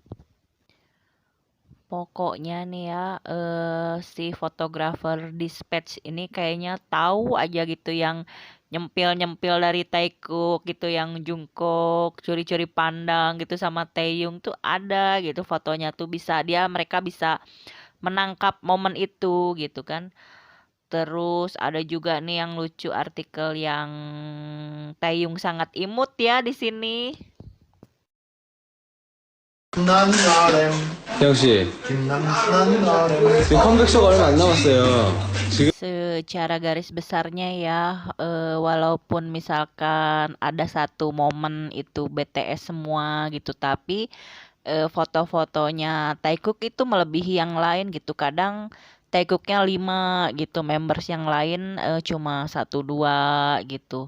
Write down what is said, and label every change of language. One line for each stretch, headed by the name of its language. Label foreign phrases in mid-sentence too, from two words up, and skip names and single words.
Indonesian: Pokoknya nih ya, si fotografer Dispatch ini kayaknya tahu aja gitu yang nyempil-nyempil dari Taekook gitu, yang Jungkook curi-curi pandang gitu sama Taeyong tuh ada gitu fotonya tuh, mereka bisa menangkap momen itu gitu kan. Terus ada juga nih yang lucu artikel yang Taeyong sangat imut ya di sini.
Korean: 태영 씨, 지금 컴백쇼가 얼마 안 남았어요. 지금
Indonesian: Secara garis besarnya ya, walaupun misalkan ada satu momen itu BTS semua gitu, tapi foto-fotonya Taekook itu melebihi yang lain gitu. Kadang Taekooknya 5 gitu, members yang lain cuma 1-2 gitu.